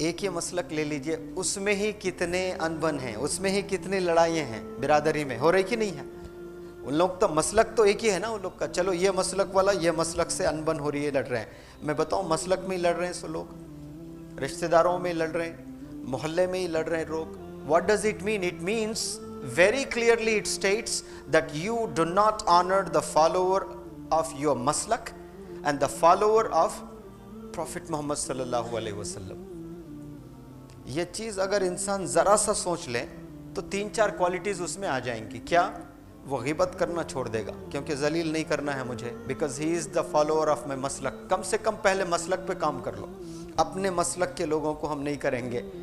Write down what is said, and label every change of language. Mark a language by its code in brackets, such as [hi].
[hi] एक ही मसलक ले लीजिए, उसमें ही कितने अनबन हैं, उसमें ही कितनी लड़ाइयाँ हैं बिरादरी में, हो रही कि नहीं है? उन लोग तो मसलक तो एक ही है ना उन लोग का। चलो ये मसलक वाला ये मसलक से अनबन हो रही है, लड़ रहे हैं। मैं बताऊँ मसलक में ही लड़ रहे हैं सो लोग, रिश्तेदारों में लड़ रहे हैं, मोहल्ले में ही लड़ रहे हैं लोग। [en] What does it mean? It means very clearly it states that you do not honor the follower of your maslak and the follower of Prophet Muhammad sallallahu alaihi wasallam. [hi] ये चीज़ अगर इंसान ज़रा सा सोच ले तो 3-4 क्वालिटीज़ उसमें आ जाएंगी। क्या? वो ग़ीबत करना छोड़ देगा, क्योंकि जलील नहीं करना है मुझे, [en] Because he is the follower of my मसलक। [hi] कम से कम पहले मसलक पे काम कर लो। अपने मसलक के लोगों को हम नहीं करेंगे।